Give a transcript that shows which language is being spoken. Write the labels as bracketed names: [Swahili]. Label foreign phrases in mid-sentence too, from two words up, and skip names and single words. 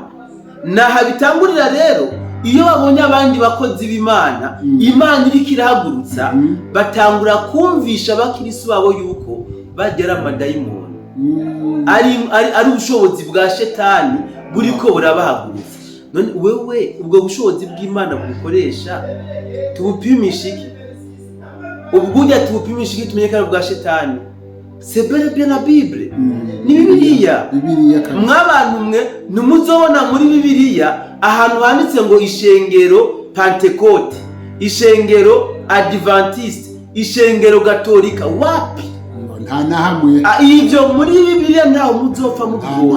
[Rundi] Naha bitangurira rero iyo babonye abandi bakozi b'Imana Imana iriko irahagurutsa batangura kumvisha abakirisu babo yuko bagera amadayimoni ari ubushobozi bwa shetani buriko burabahagurutsa. None wewe ubwo bushobozi bw'Imana bukoresha tubupimisha iki? Ubwo tubupimisha iki tumenye ko bwa shetani? [French] C'est bel et bien la Bible. [Rundi] Ni Bibiliya. Mwabantu mwe numuzobona muri Bibiliya ahantu handitse ngo ishengero Pentecote, ishengero Adventiste, ishengero Gatolika, wapi? Nta na hamwe. Ivyo muri Bibiliya ntaho muzopfa mubibona.